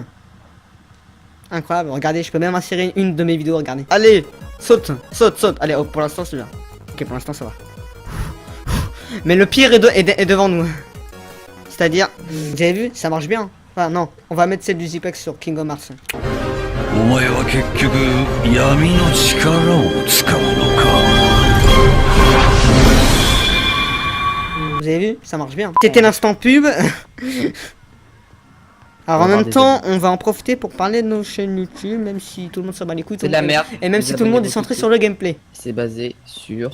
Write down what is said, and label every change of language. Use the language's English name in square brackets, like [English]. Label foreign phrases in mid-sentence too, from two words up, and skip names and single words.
[French] Incroyable, regardez, je peux même insérer une de mes vidéos, regardez. Allez, saute, saute, saute. Allez, oh, pour l'instant, c'est bien. Ok, pour l'instant, ça va. Mais le pire est devant nous. C'est-à-dire, vous avez vu, ça marche bien. Enfin, non, on va mettre celle du Zipex sur Kingdom Hearts. [Japanese] お前は結局闇の力を使うのか。 [French] Vous avez vu, ça marche bien. C'était l'instant pub. Alors en même temps, on va en profiter pour parler de nos chaînes YouTube, même si tout le monde s'en bat les couilles. C'est de la merde. Et même si tout le monde est centré sur le gameplay. C'est basé sur.